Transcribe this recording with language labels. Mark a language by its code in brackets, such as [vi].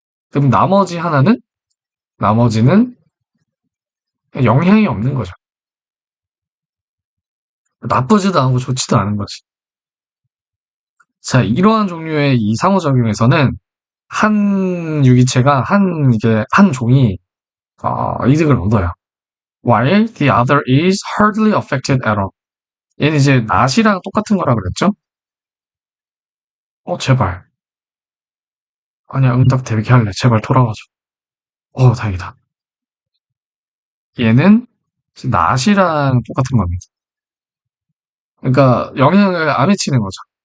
[ko] 그럼 나머지는 영향이 없는 거죠. 나쁘지도 않고 좋지도 않은 거지. 자, 이러한 종류의 이 상호작용에서는 한 유기체가 이게 한 종이 이득을 얻어요. [en] While the other is hardly affected at all. [ko] 얘는 이제 낫이랑 똑같은 거라 그랬죠? 제발. 아니야, 응답 대기할래. 제발 돌아와줘. 다행이다. 얘는 낫이랑 똑같은 겁니다. 그러니까 영향을 안 미치는 거죠.